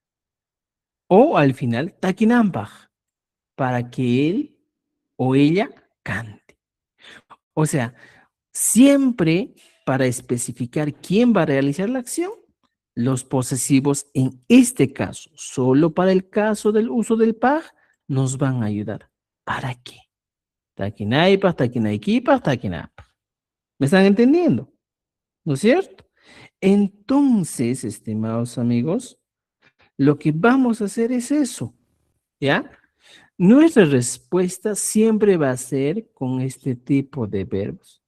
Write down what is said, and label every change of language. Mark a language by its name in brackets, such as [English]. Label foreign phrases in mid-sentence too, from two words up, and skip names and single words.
[Spanish] O al final, Takinampaj, para que él o ella cante. O sea, siempre para especificar quién va a realizar la acción, los posesivos en este caso, solo para el caso del uso del paj, nos van a ayudar. ¿Para qué? [Quechua] Takinaipa, takinaikipa, takinapa. [Spanish] ¿Me están entendiendo? ¿No es cierto? Entonces, estimados amigos, lo que vamos a hacer es eso, ¿ya? Nuestra respuesta siempre va a ser con este tipo de verbos.